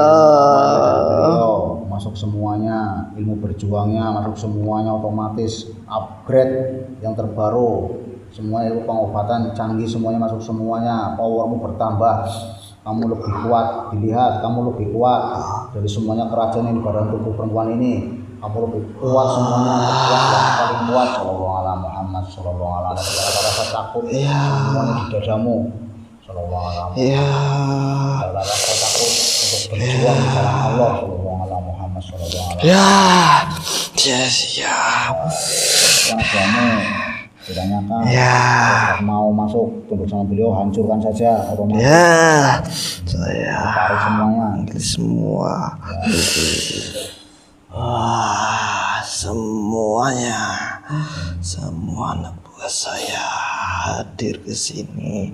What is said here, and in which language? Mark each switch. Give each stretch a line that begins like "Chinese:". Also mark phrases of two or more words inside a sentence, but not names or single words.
Indonesian: Beliau masuk semuanya, ilmu berjuangnya masuk semuanya, otomatis upgrade yang terbaru, semua ilmu pengobatan canggih semuanya masuk semuanya, powermu bertambah, kamu lebih kuat, dilihat kamu lebih kuat dari semuanya kerajaan ini, badan tubuh perempuan ini, kamu lebih kuat semuanya, kuat yang paling kuat.
Arabic: Sallallahu alaihi Muhammad sallallahu alaihi wasallam.
Indonesian: Rasa takut semuanya di dadamu.
Arabic: Sallallahu alaihi wasallam.
Indonesian: Ada rasa takut untuk berjuang di jalan Allah.
Arabic: Sallallahu alaihi Muhammad sallallahu alaihi wasallam.
Indonesian: Ya, siap. Yang kamu ditanyakan, mau masuk tunduk sama beliau, hancurkan saja otomatis. Ya, saya tarik semuanya. panggil semua. Wah, semuanya, semua anak buah saya hadir ke sini.